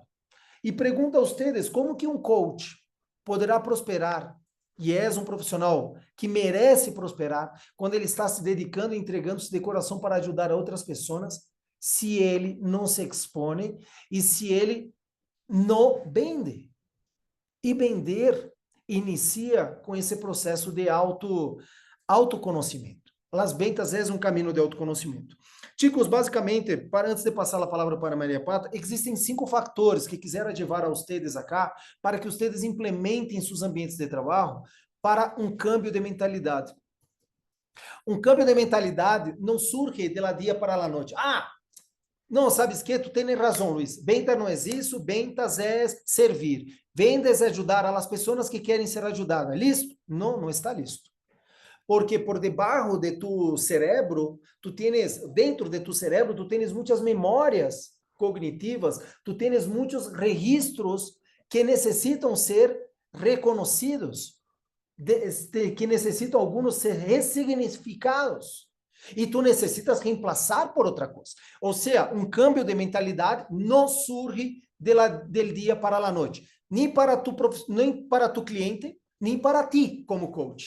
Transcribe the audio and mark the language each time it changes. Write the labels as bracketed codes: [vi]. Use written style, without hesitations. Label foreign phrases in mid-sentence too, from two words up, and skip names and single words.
[pt] E pergunto a vocês, como que um coach poderá prosperar, e é um profissional que merece prosperar, quando ele está se dedicando e entregando-se de coração para ajudar outras pessoas, se ele não se expõe e se ele não vende? E vender inicia com esse processo de autoconhecimento. [es] Las ventas [pt] é um caminho de autoconhecimento. Chicos, basicamente, antes de passar a palavra para Maria Pata, existem 5 fatores que quisera levar a vocês acá para que vocês implementem seus ambientes de trabalho para um câmbio de mentalidade. Um câmbio de mentalidade não surge [es] de la [pt] dia para la noite. Não, sabes que? Tu tens razão, Luiz. Ventas não é isso, ventas é servir. Vendas é ajudar [es] a las [pt] pessoas que querem ser ajudadas. ¿Listo? Não, não está listo. Porque por debaixo de tu cerebro, dentro de tu cerebro, tu tens muitas memórias cognitivas, tu tens muitos registros que necessitam ser reconhecidos, que necessitam alguns ser ressignificados. E tu necessitas reemplaçar por outra coisa. Ou seja, um câmbio de mentalidade não surge del dia para a noite, nem para tu cliente, nem para ti como coach.